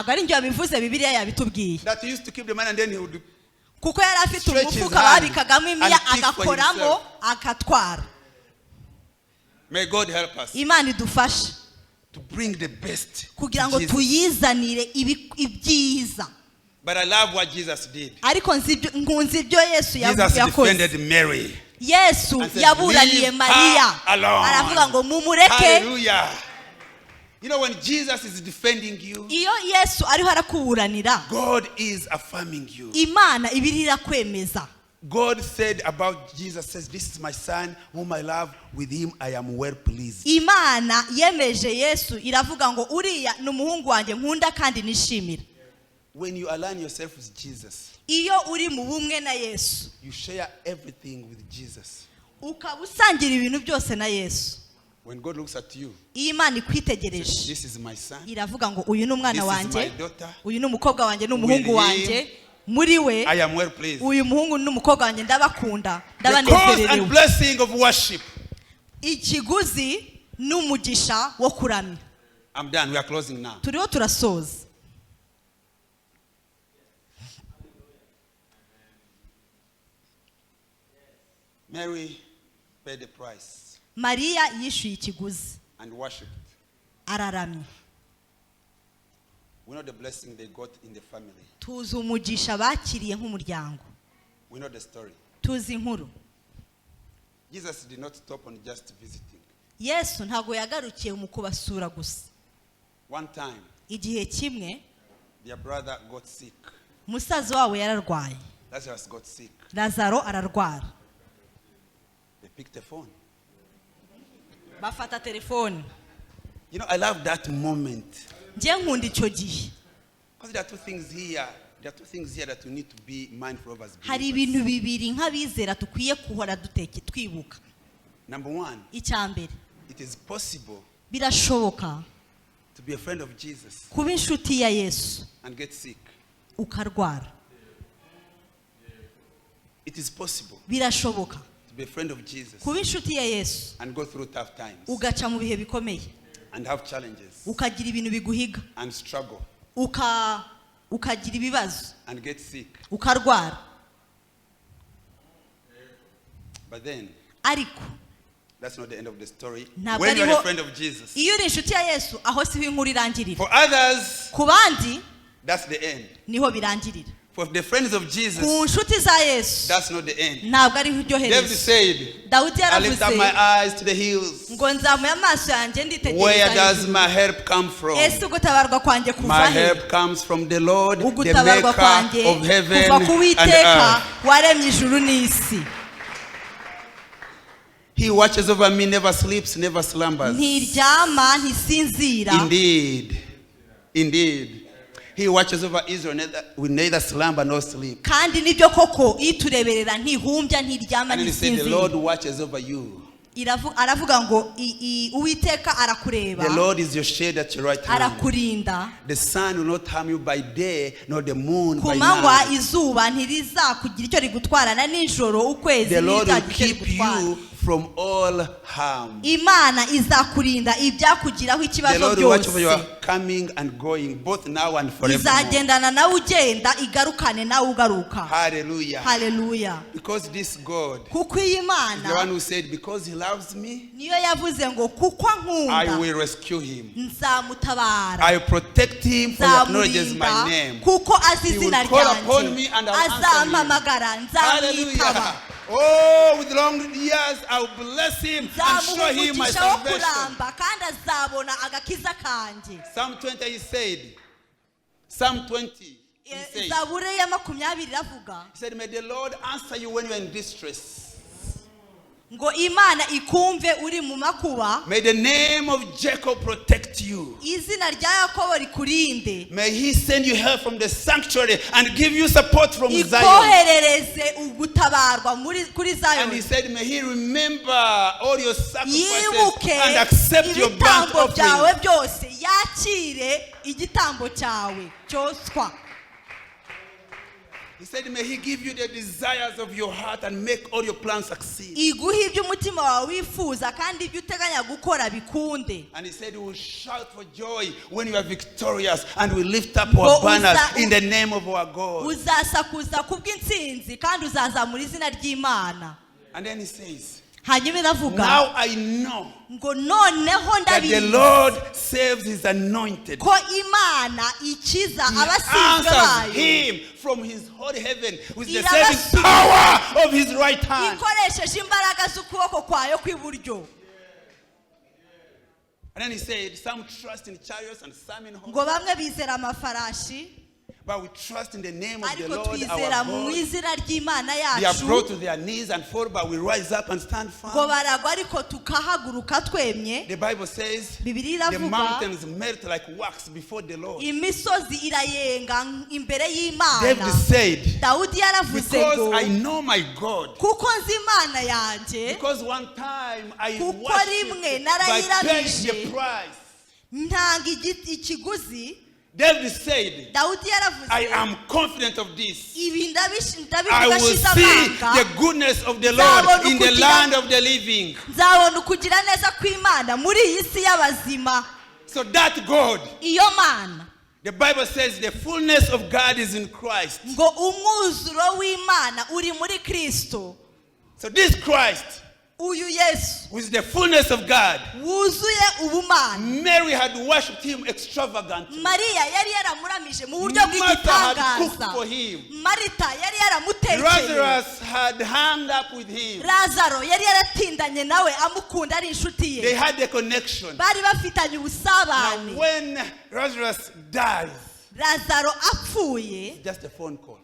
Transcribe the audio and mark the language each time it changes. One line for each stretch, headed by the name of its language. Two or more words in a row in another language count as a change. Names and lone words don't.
Kinyarwanda: Ntabwo ari njye wabivuze, Bibiliya yabitubwiye.
English: That he used to keep the money and then he would
Kinyarwanda: Kuko yari afite
English: stretch his
Kinyarwanda: umufuka
English: hand
Kinyarwanda: babikagamo imiya
English: and pick for
Kinyarwanda: agakoramo
English: himself.
Kinyarwanda: akatwara.
English: May God help us
Kinyarwanda: Imana idufashe
English: to bring the best
Kinyarwanda: kugira
English: to
Kinyarwanda: ngo Jesus. tuyizanire ibyiza.
English: But I love what Jesus did.
Kinyarwanda: Ariko nkunze ibyo Yesu Jesus yakoze.
English: defended Mary.
Kinyarwanda: Yesu
English: And said,
Kinyarwanda: yaburaniye
English: "Leave Mariya. her alone."
Kinyarwanda: Aravuga ngo mumureke.
English: Hallelujah. You know, when Jesus is defending you,
Kinyarwanda: iyo Yesu ariho arakuburanira,
English: God is affirming you.
Kinyarwanda: Imana ibiri irakwemeza.
English: God said about Jesus, says, this is my son whom I love, with him I am well pleased.
Kinyarwanda: Imana yemeje Yesu iravuga ngo uriya ni umuhungu wanjye nkunda kandi nishimira.
English: When you align yourself with Jesus,
Kinyarwanda: Iyo uri mu bumwe na Yesu,
English: you share everything with Jesus.
Kinyarwanda: ukaba usangira ibintu byose na Yesu.
English: When God looks at you,
Kinyarwanda: Iyo Imana ikwitegereje,
English: this is my son,
Kinyarwanda: iravuga ngo uyu ni umwana
English: this is
Kinyarwanda: wanjye,
English: my daughter,
Kinyarwanda: uyu ni umukobwa wanjye, ni umuhungu
English: With
Kinyarwanda: wanjye, muri we
English: I am well pleased.
Kinyarwanda: uyu muhungu n'umukobwa wanjye ndabakunda,
English: The cause and
Kinyarwanda: ndabanezererewe.
English: blessing of worship.
Kinyarwanda: Ikiguzi n'umugisha wo kuramya.
English: I'm done. We are closing now.
Kinyarwanda: Turiho turasoza.
English: Mary paid the price
Kinyarwanda: Mariya yishuye ikiguzi,
English: and worshipped.
Kinyarwanda: araramya.
English: We know the blessing they got in the family.
Kinyarwanda: Tuzi umugisha bakiriye nk'umuryango.
English: We know the story.
Kinyarwanda: Tuzi inkuru.
English: Jesus did not stop on just visiting.
Kinyarwanda: Yesu ntago yagarukiye mu kubasura gusa.
English: One time,
Kinyarwanda: Igihe kimwe
English: their brother got sick.
Kinyarwanda: musaza wabo yararwaye.
English: Lazarus got sick.
Kinyarwanda: Lazaro ararwara.
English: They picked the phone.
Kinyarwanda: Bafata telefone.
English: You know, I love that moment.
Kinyarwanda: Nje nkunda icyo gihe.
English: Because there are two things here. There are two things here that we need to be mindful of as
Kinyarwanda: Hari
English: believers.
Kinyarwanda: ibintu bibiri nk'abizera tukwiye kuhora twibuka.
English: Number one,
Kinyarwanda: Icyambere,
English: it is possible
Kinyarwanda: birashoboka
English: to be a friend of Jesus
Kinyarwanda: kuba inshuti ya Yesu
English: and get sick.
Kinyarwanda: ukarwara.
English: It is possible
Kinyarwanda: Birashoboka
English: to be a friend of Jesus
Kinyarwanda: kuba inshuti ya Yesu
English: and go through tough times
Kinyarwanda: ugaca mu bihe bikomeye,
English: and have challenges
Kinyarwanda: ukagira ibintu biguhiga,
English: and struggle
Kinyarwanda: ukagira ibibazo,
English: and get sick.
Kinyarwanda: ukarwara.
English: But then,
Kinyarwanda: Ariko
English: that's not the end of the story.
Kinyarwanda: Ntabwo
English: When you are
Kinyarwanda: ariho-
English: a friend of Jesus.
Kinyarwanda: iyo uri inshuti ya Yesu, aho siho inkuru irangirira.
English: For others,
Kinyarwanda: Ku bandi
English: that's the end.
Kinyarwanda: niho birangirira.
English: For the friends of Jesus,
Kinyarwanda: Ku nshuti za Yesu
English: that's not the end.
Kinyarwanda: ntabwo ariho iryo David herezo.
English: said,
Kinyarwanda: Dawudi
English: I lift up my
Kinyarwanda: yaravuze
English: eyes to the hills.
Kinyarwanda: ngo nzamuye amaso yanjye
English: Where
Kinyarwanda: nditegereza
English: does
Kinyarwanda: hejuru.
English: my help come from?
Kinyarwanda: Ese ugutabarwa kwanjye kuva
English: My
Kinyarwanda: he?
English: help comes from the Lord, the
Kinyarwanda: Ugutabarwa
English: maker
Kinyarwanda: kwanjye
English: of heaven
Kinyarwanda: kuva ku
English: and
Kinyarwanda: Uwiteka
English: earth.
Kinyarwanda: waremye ijuru n'isi.
English: He watches over me, never sleeps, never slumbers.
Kinyarwanda: Ntiryama ntisinzira.
English: Indeed, indeed. He watches over Israel with neither slumber nor sleep.
Kinyarwanda: Kandi nibyo koko itureberera ntihumbya ntiryama
English: And then he said, the Lord
Kinyarwanda: ntisinzira.
English: watches over you.
Kinyarwanda: Aravuga ngo Uwiteka arakureba,
English: The Lord is your shade at your right hand.
Kinyarwanda: arakurinda.
English: The sun will not harm you by day, nor the moon
Kinyarwanda: Ku
English: by
Kinyarwanda: manywa
English: night.
Kinyarwanda: izuba ntirizakugira icyo rigutwara, na nijoro ukwezi
English: The Lord will
Kinyarwanda: ntirizagira icyo
English: keep
Kinyarwanda: rigutwara.
English: you from all harm.
Kinyarwanda: Imana izakurinda ibyakugiraho
English: The
Kinyarwanda: ikibazo
English: Lord will watch over your
Kinyarwanda: byose.
English: coming and going, both now and forever.
Kinyarwanda: Izagendana nawe ugenda, igarukane nawe ugaruka.
English: Hallelujah.
Kinyarwanda: Haleluya.
English: Because this God
Kinyarwanda: Kuko iyi
English: is the one
Kinyarwanda: Imana
English: who said, because he loves me,
Kinyarwanda: niyo yavuze ngo kuko
English: I
Kinyarwanda: ankunda
English: will rescue him.
Kinyarwanda: nzamutabara,
English: I will protect him, for he acknowledges my
Kinyarwanda: nzamurinda
English: name.
Kinyarwanda: kuko azi
English: He will
Kinyarwanda: izina
English: call upon me
Kinyarwanda: ryanjye,
English: and I'll answer him.
Kinyarwanda: azampamagara nzamwitaba,
English: Hallelujah. Oh, with long years I will bless him and show
Kinyarwanda: nzamuha
English: him my
Kinyarwanda: umugisha wo
English: salvation.
Kinyarwanda: kuramba kandi azabona agakiza kanjye.
English: Psalm 20 he said, Psalm 20 he said,
Kinyarwanda: Zaburi ya 20 iravuga
English: he said, may the Lord answer you when you are in distress.
Kinyarwanda: ngo Imana ikumve uri mu makuba,
English: May the name of Jacob protect you.
Kinyarwanda: izina rya Yakobo rikurinde,
English: May he send you help from the sanctuary and give you support from Zion.
Kinyarwanda: ikoherereze ugutabarwa kuri
English: And he
Kinyarwanda: Zayoni,
English: said, may he remember all your sacrifices
Kinyarwanda: yibuke
English: and accept your burnt
Kinyarwanda: ibitambo byawe
English: offering.
Kinyarwanda: byose, yakire igitambo cyawe cyoswa.
English: He said, may he give you the desires of your heart and make all your plans succeed.
Kinyarwanda: Iguhe ibyo umutima wawe wifuza kandi ibyo uteganya gukora bikunde.
English: And he said, we will shout for joy when you are victorious and we lift up our
Kinyarwanda: Ngo
English: banners
Kinyarwanda: uza-
English: in the name of our God.
Kinyarwanda: Uzasakuza kubw'intsinzi kandi uzazamura izina ry'Imana.
English: And then he says,
Kinyarwanda: Hanyuma iravuga
English: now I know
Kinyarwanda: ngo noneho
English: that the
Kinyarwanda: ndabizi
English: Lord saves his anointed.
Kinyarwanda: ko Imana ikiza
English: He
Kinyarwanda: abasinzwe
English: answers
Kinyarwanda: bayo,
English: him from his holy heaven with the
Kinyarwanda: Irabasubiza.
English: saving power of his right hand.
Kinyarwanda: ikoresheje imbaraga z'ukuboko kwayo kw'iburyo.
English: And then he said, some trust in chariots and some in horses.
Kinyarwanda: ngo bamwe bizera amafarashi
English: But we trust in the name of the
Kinyarwanda: ariko
English: Lord
Kinyarwanda: twizera
English: our
Kinyarwanda: mu
English: God.
Kinyarwanda: izina ry'Imana
English: They are brought
Kinyarwanda: yacu
English: to their knees and fall, but we rise up and stand
Kinyarwanda: ngo
English: firm.
Kinyarwanda: baragwa ariko tukahaguruka twemye.
English: The Bible says,
Kinyarwanda: Bibiliya
English: the
Kinyarwanda: iravuga
English: mountains melt like wax before the Lord.
Kinyarwanda: imisozi irayenga imbere y'Imana.
English: David said,
Kinyarwanda: Dawudi yaravuze
English: because
Kinyarwanda: ngo
English: I know my God.
Kinyarwanda: kuko nzi Imana yanjye,
English: Because one time I
Kinyarwanda: kuko
English: worshiped,
Kinyarwanda: rimwe
English: but paid
Kinyarwanda: narayiramije
English: the price.
Kinyarwanda: ntanga ikiguzi.
English: David said,
Kinyarwanda: Dawudi
English: I
Kinyarwanda: yaravuze
English: am confident of this.
Kinyarwanda: ibi
English: I
Kinyarwanda: ndabivuga
English: will
Kinyarwanda: shize
English: see
Kinyarwanda: amanga,
English: the goodness of the Lord in the land of the living.
Kinyarwanda: nzabona ukugira neza kw'Imana muri iyi si y'abazima.
English: So that God,
Kinyarwanda: Iyo Mana
English: the Bible says the fullness of God is in Christ.
Kinyarwanda: ngo umwuzuro w'Imana uri muri Kristo.
English: So this Christ,
Kinyarwanda: Uyu Yesu
English: with the fullness of God,
Kinyarwanda: wuzuye ubumana.
English: Mary had worshipped him extravagantly.
Kinyarwanda: Mariya yari yaramuramije mu buryo
English: Martha had cooked
Kinyarwanda: bw'igitangaza.
English: for him.
Kinyarwanda: Marita yari yaramutekeye.
English: Lazarus had hung up with him.
Kinyarwanda: Lazaro yari yaratindanye nawe amukunda ari inshuti
English: They
Kinyarwanda: ye.
English: had a connection.
Kinyarwanda: Bari bafitanye
English: Now
Kinyarwanda: ubusabane.
English: when Lazarus dies,
Kinyarwanda: Lazaro apfuye
English: just a phone call.